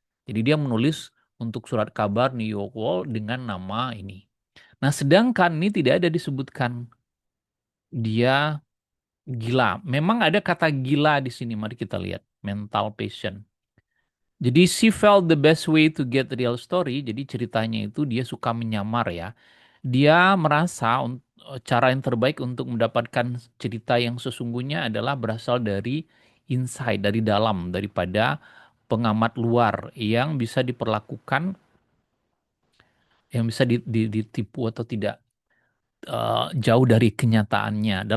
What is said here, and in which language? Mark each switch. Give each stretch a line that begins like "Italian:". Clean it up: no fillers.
Indonesian: Jadi dia menulis untuk surat kabar New York World dengan nama ini. Nah, sedangkan ini tidak ada disebutkan dia gila. Memang ada kata gila di sini. Mari kita lihat. Mental patient. Jadi
English: she felt the best way to get the real story.
Indonesian: Jadi ceritanya itu dia suka menyamar ya. Dia merasa cara yang terbaik untuk mendapatkan cerita yang sesungguhnya adalah berasal dari inside, dari dalam, daripada pengamat luar yang bisa diperlakukan, yang bisa ditipu atau tidak jauh dari kenyataannya.